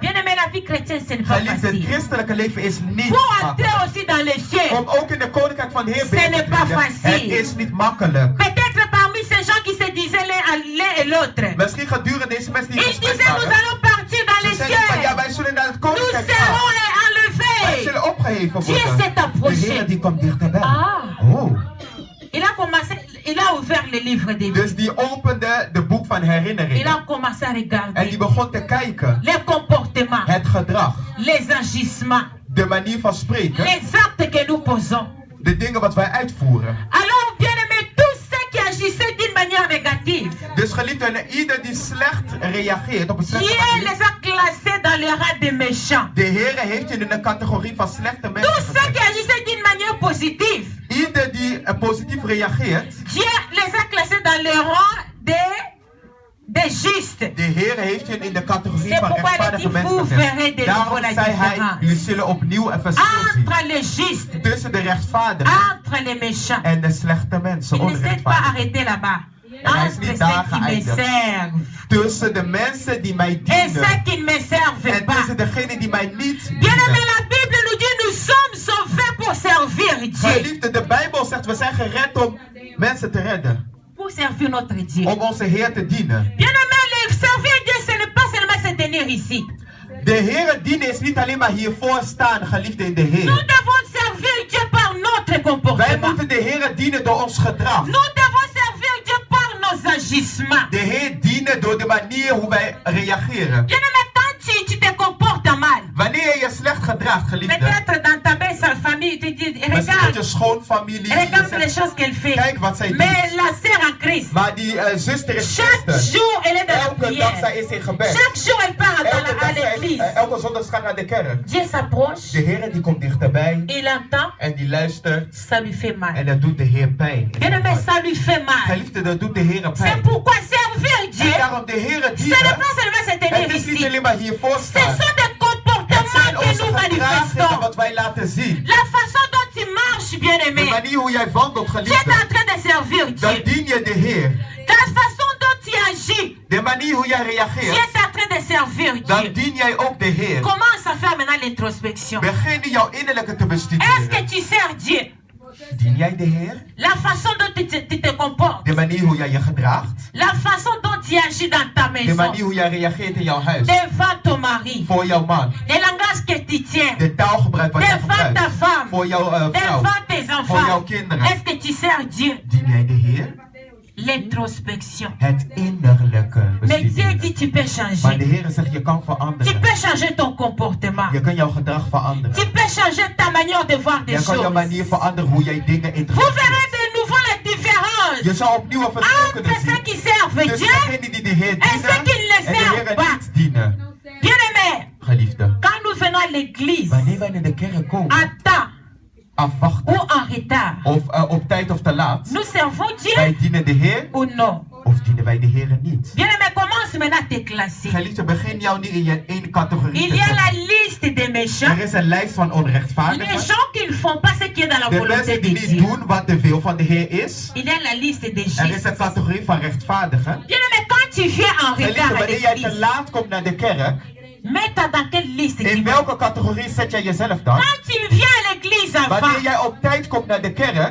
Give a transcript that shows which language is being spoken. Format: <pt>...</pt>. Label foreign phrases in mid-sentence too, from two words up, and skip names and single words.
<fr>Bien aimé, la vie chrétienne ce n'est pas</fr> <nl>Geliefde, het</nl> <fr>facile.</fr> <nl>christelijke leven is niet</nl> <fr>Pour entrer</fr> <nl>makkelijk.</nl> <fr>aussi dans les cieux,</fr> <nl>Om ook in de koninkrijk van de Heer</nl> <fr>Ce</fr> <nl>binnen</nl> <fr>n'est</fr> <nl>te</nl> <fr>pas</fr> <nl>treden,</nl> <fr>facile.</fr> <nl>het is niet makkelijk.</nl> <fr>peut-être parmi ces gens qui se disaient l'un et l'autre,</fr> <nl>Misschien gedurende deze mensen die</nl> <fr>ils</fr> <nl>gesprek</nl> <fr>disaient nous</fr> <nl>waren,</nl> <fr>allons partir dans</fr> <nl>ze</nl> <fr>les</fr> <nl>zeggen van ja,</nl> <fr>cieux.</fr> <nl>wij zullen naar het</nl> <fr>Nous</fr> <nl>koninkrijk gaan.</nl> <fr>serons</fr> <nl>Wij</nl> <fr>enlevés.</fr> <nl>zullen opgeheven</nl> <fr>Dieu</fr> <nl>worden.</nl> <fr>s'est approché.</fr> <nl>De Heer die komt dichterbij.</nl> <fr>Ah.</fr> <nl>Oh.</nl> <fr>Il a ouvert le livre des</fr> <nl>Dus</nl> <fr>vies.</fr> <nl>die opende de boek van</nl> <fr>Il</fr> <nl>herinneringen.</nl> <fr>a commencé à</fr> <nl>En</nl> <fr>regarder</fr> <nl>die begon te kijken.</nl> <fr>les comportements,</fr> <nl>Het gedrag.</nl> <fr>les agissements,</fr> <nl>De manier van spreken.</nl> <fr>les actes que nous posons.</fr> <nl>De dingen wat wij uitvoeren.</nl> <fr>Alors, bien aimé, tous ceux qui agissaient d'une manière négative,</fr> <nl>Dus geliefde, en ieder die slecht reageert op een</nl> <fr>Dieu</fr> <nl>slechte manier.</nl> <fr>les a classés dans les rangs des méchants.</fr> <nl>De Heer heeft je in een categorie van slechte mensen</nl> <fr>Tous ceux qui</fr> <nl>gezet.</nl> <fr>agissaient d'une manière positive,</fr> <nl>Ieder die positief reageert.</nl> <fr>Dieu les a classés dans les rangs des justes.</fr> <nl>De Heer heeft je in de categorie</nl> <fr>C'est</fr> <nl>van</nl> <fr>pourquoi il</fr> <nl>rechtvaardige</nl> <fr>dit,</fr> <nl>mensen</nl> <fr>vous verrez</fr> <nl>gezet.</nl> <fr>de</fr> <nl>Daarom</nl> <fr>nouveau la</fr> <nl>zei hij,</nl> <fr>différence.</fr> <nl>jullie zullen opnieuw een verschil zien.</nl> <fr>Entre les justes,</fr> <nl>Tussen de rechtvaardigen</nl> <fr>entre les méchants.</fr> <nl>en de slechte mensen,</nl> <fr>Il ne s'est pas</fr> <nl>onrechtvaardigen.</nl> <fr>arrêté là-bas.</fr> <nl>En hij is</nl> <fr>Entre</fr> <nl>niet</nl> <fr>ceux</fr> <nl>daar</nl> <fr>qui me</fr> <nl>geëindigd.</nl> <fr>servent</fr> <nl>Tussen de mensen die mij</nl> <fr>et ceux</fr> <nl>dienen.</nl> <fr>qui ne me servent</fr> <nl>En</nl> <fr>pas.</fr> <nl>tussen degenen die mij niet</nl> <fr>Bien aimé,</fr> <nl>dienen.</nl> <fr>la Bible nous dit nous sommes sauvés pour servir Dieu.</fr> <nl>Geliefde, de Bijbel zegt we zijn gered om mensen te redden.</nl> <fr>Pour servir notre Dieu.</fr> <nl>Om onze Heer te dienen.</nl> <fr>Bien aimé, le servir Dieu, ce n'est pas seulement se tenir ici.</fr> <nl>De Heer dienen is niet alleen maar hiervoor staan, geliefde in de</nl> <fr>Nous</fr> <nl>Heer.</nl> <fr>devons servir Dieu par notre</fr> <nl>Wij</nl> <fr>comportement.</fr> <nl>moeten de Heer dienen door ons gedrag.</nl> <fr>Nous devons servir Dieu par nos agissements.</fr> <nl>De Heer dienen door de manier hoe wij reageren.</nl> <fr>Bien aimé, quand tu te comportes mal,</fr> <nl>Wanneer je je slecht gedraagt, geliefde.</nl> <fr>peut-être dans ta belle sale famille, tu dis,</fr> <nl>Misschien met je</nl> <fr>regarde,</fr> <nl>schoonfamilie.</nl> <fr>regarde</fr> <nl>je</nl> <fr>les</fr> <nl>zegt,</nl> <fr>choses qu'elle fait.</fr> <nl>Kijk wat zij</nl> <fr>Mais</fr> <nl>doet.</nl> <fr>la sœur en Christ,</fr> <nl>Maar die zuster is</nl> <fr>chaque</fr> <nl>christen.</nl> <fr>jour, elle est dans</fr> <nl>dag</nl> <fr>prière.</fr> <nl>zij is in gebed.</nl> <fr>Chaque jour, elle part à l'église.</fr> <nl>Elke zondag gaat naar de kerk.</nl> <fr>Dieu s'approche,</fr> <nl>De Heer die komt dichterbij</nl> <fr>il entend,</fr> <nl>en die luistert</nl> <fr>ça lui fait mal.</fr> <nl>en dat doet de Heer pijn.</nl> <fr>Bien aimé, ça lui fait mal.</fr> <nl>Geliefde, dat doet de Heer</nl> <fr>C'est</fr> <nl>pijn.</nl> <fr>pourquoi servir Dieu,</fr> <nl>En daarom de Heer</nl> <fr>ce n'est</fr> <nl>dienen.</nl> <fr>pas seulement se tenir</fr> <nl>Het is niet</nl> <fr>ici.</fr> <nl>alleen maar hiervoor</nl> <fr>Ce</fr> <nl>staan.</nl> <fr>sont des</fr> <nl>Het</nl> <fr>comportements</fr> <nl>zijn</nl> <fr>que</fr> <nl>onze</nl> <fr>nous</fr> <nl>gedragingen</nl> <fr>manifestons.</fr> <nl>wat wij laten zien.</nl> <fr>La façon dont tu marches, bien</fr> <nl>De</nl> <fr>aimé.</fr> <nl>manier hoe jij wandelt,</nl> <fr>Tu es</fr> <nl>geliefde.</nl> <fr>en train de servir</fr> <nl>Dan</nl> <fr>Dieu.</fr> <nl>dien je de Heer.</nl> <fr>La façon dont tu agis,</fr> <nl>De manier hoe jij</nl> <fr>tu</fr> <nl>reageert,</nl> <fr>es en train de servir</fr> <nl>dan</nl> <fr>Dieu.</fr> <nl>dien jij ook de Heer.</nl> <fr>Commence à faire maintenant l'introspection.</fr> <nl>Begin jouw innerlijke te</nl> <fr>Est-ce que</fr> <nl>bestuderen.</nl> <fr>tu sers Dieu?</fr> <nl>Dien jij de Heer?</nl> <fr>La façon dont tu te comportes.</fr> <nl>De manier hoe jij je gedraagt.</nl> <fr>La façon dont tu agis dans ta</fr> <nl>De</nl> <fr>maison.</fr> <nl>manier hoe jij reageert in jouw huis.</nl> <fr>Devant ton mari.</fr> <nl>Voor jouw man.</nl> <fr>Les langages que tu tiens.</fr> <nl>De taalgebruik wat jij</nl> <fr>Devant ta</fr> <nl>gebruikt.</nl> <fr>femme.</fr> <nl>Voor jouw vrouw.</nl> <fr>Devant tes</fr> <nl>Voor jouw</nl> <fr>enfants.</fr> <nl>kinderen.</nl> <fr>Est-ce que tu sers Dieu?</fr> <nl>Dien jij de Heer?</nl> <fr>L'introspection.</fr> <nl>Het innerlijke</nl> <fr>Mais Dieu</fr> <nl>bestuderen.</nl> <fr>dit tu peux</fr> <nl>Maar de</nl> <fr>changer.</fr> <nl>Heer zegt je kan</nl> <fr>Tu</fr> <nl>veranderen.</nl> <fr>peux changer ton comportement.</fr> <nl>Je kan jouw gedrag</nl> <fr>Tu</fr> <nl>veranderen.</nl> <fr>peux changer ta manière de voir des</fr> <nl>Je kan jouw</nl> <fr>choses.</fr> <nl>manier veranderen hoe jij dingen</nl> <fr>Vous verrez</fr> <nl>interpreteert.</nl> <fr>de nouveau la</fr> <nl>Je</nl> <fr>différence</fr> <nl>zal opnieuw een verschil</nl> <fr>entre</fr> <nl>kunnen</nl> <fr>ceux</fr> <nl>zien.</nl> <fr>qui servent</fr> <nl>Tussen</nl> <fr>Dieu.</fr> <nl>degenen die de Heer</nl> <fr>ceux</fr> <nl>dienen</nl> <fr>qui ne le</fr> <nl>en de</nl> <fr>servent</fr> <nl>Heer</nl> <fr>pas.</fr> <nl>niet dienen.</nl> <fr>Bien aimé,</fr> <nl>Geliefde,</nl> <fr>quand nous venons à l'église,</fr> <nl>wanneer wij naar de kerk komen,</nl> <fr>à temps</fr> <nl>afwachten</nl> <fr>ou en retard,</fr> <nl>of op tijd of te laat,</nl> <fr>nous servons Dieu</fr> <nl>wij dienen de Heer</nl> <fr>ou non?</fr> <nl>of dienen wij de Heer niet.</nl> <fr>Bien aimé, commence maintenant à te classer.</fr> <nl>Geliefde, begin jou niet in je één categorie</nl> <fr>Il</fr> <nl>te</nl> <fr>y a la</fr> <nl>zetten.</nl> <fr>liste des méchants,</fr> <nl>Er is een lijst van</nl> <fr>les</fr> <nl>onrechtvaardigen.</nl> <fr>gens qui ne font pas ce qui est dans la</fr> <nl>De</nl> <fr>volonté</fr> <nl>mensen</nl> <fr>de</fr> <nl>die niet</nl> <fr>Dieu.</fr> <nl>doen wat de wil van de Heer is.</nl> <fr>Il y a la liste des</fr> <nl>Er is</nl> <fr>justes.</fr> <nl>een categorie van rechtvaardigen.</nl> <fr>Bien aimé, quand tu viens en</fr> <nl>Geliefde,</nl> <fr>retard à</fr> <nl>wanneer jij te</nl> <fr>l'église,</fr> <nl>laat komt naar de kerk,</nl> <fr>mets-toi dans quelle liste tu</fr> <nl>in</nl> <fr>vas.</fr> <nl>welke categorie zet jij jezelf dan?</nl> <fr>Quand tu viens à l'église avant,</fr> <nl>Wanneer jij op tijd komt naar de kerk,</nl>